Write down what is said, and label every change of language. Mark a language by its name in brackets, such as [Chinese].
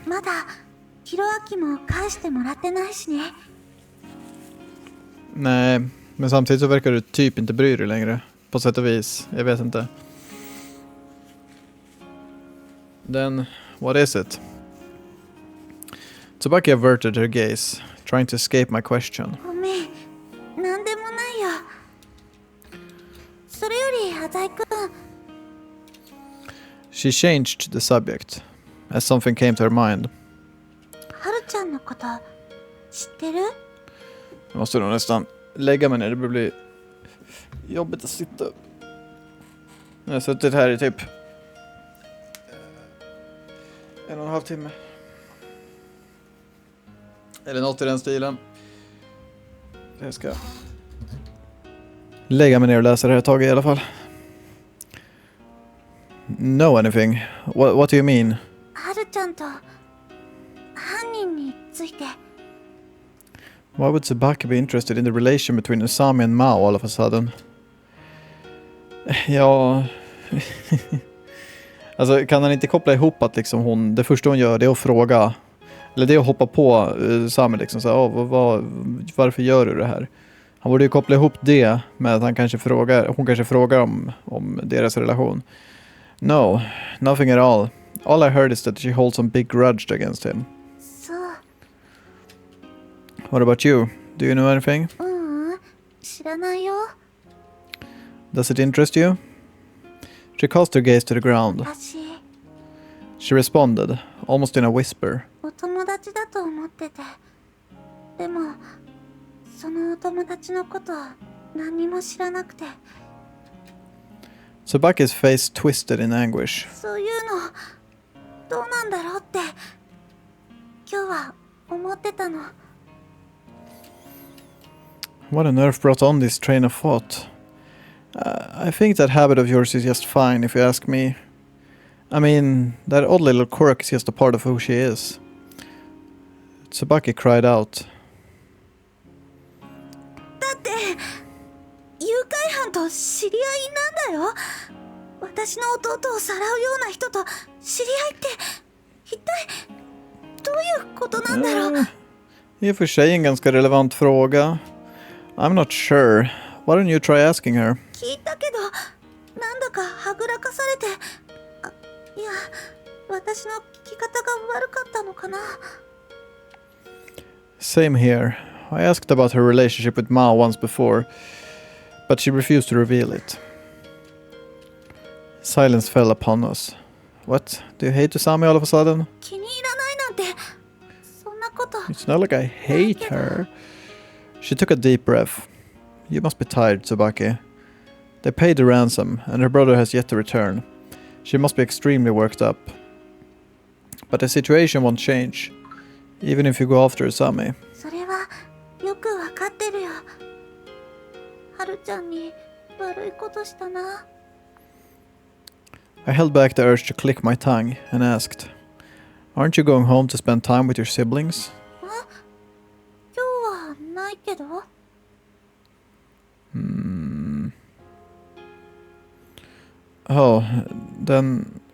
[Japanese] まだヒロアキも返してもらってないしね [Swedish] Nej, men samtidigt så verkar du typ inte bry dig längre. På sätt och vis. Jag vet inte. [English] Then, what is it? Tsubaki averted her gaze, trying to escape my question. [Japanese] ごめんなんでもないよそれより浅井くん [English] She changed the subject, as something came to her mind. [Japanese] はるちゃんのこと知ってる [Swedish] Jag måste nog nästan lägga mig ner, det blir jobbigt att sitta upp. Jag har suttit här i typ 1,5 timme. Eller något i den stilen. Jag ska lägga mig ner och läsa det här ett tag i alla fall. [English] Know anything? What do you mean? [Japanese] はるちゃんと犯人について [English] Why would Tsubaki be interested in the relation between Usami and Maou all of a sudden? [Swedish] Ja... alltså kan han inte koppla ihop att liksom det första hon gör det är att fråga, eller det är att hoppa på Usami liksom så varför gör du det här? Han borde ju koppla ihop det med att hon kanske frågar om deras relation. [English] No, nothing at all. All I heard is that she holds some big grudge against him. [Japanese] そう [English] What about you? Do you know anything? [Japanese] 知らないよ [English] Does it interest you? She cast her gaze to the ground. [Japanese] 私 [English] She responded, almost in a whisper. [Japanese] お友達だと思っててでもそのお友達のこと何にも知らなくて [English] Tsubaki's face twisted in anguish. [Japanese] そういうのどうなんだろうって今日は思ってたの [English] What on earth brought on this train of thought? I think that habit of yours is just fine, if you ask me. I mean, that odd little quirk is just a part of who she is. Tsubaki cried out. [Japanese] だって誘拐犯と知り合いなんだよ私の弟をさらうような人と知り合いって一体どういうことなんだろう [Swedish] I och för sig en ganska relevant fråga. [English] I'm not sure. Why don't you try asking her? [Japanese] 聞いたけどなんだかはぐらかされていや私の聞き方が悪かったのかな [English] Same here. I asked about her relationship with Maou once before, but she refused to reveal it. Silence fell upon us. What? Do you hate Usami all of a sudden? [Japanese] 気に入らないなんてそんなこと [English] It's not like I hate her. She took a deep breath. You must be tired, Tsubaki. They paid the ransom, and her brother has yet to return. She must be extremely worked up. But the situation won't change, even if you go after Usami. [Japanese] それはよくわかってるよはるちゃんに悪いことしたな [English] I held back the urge to click my tongue and asked, Aren't you going home to spend time with your siblings? [Japanese] 今日はないけど [English] Oh, then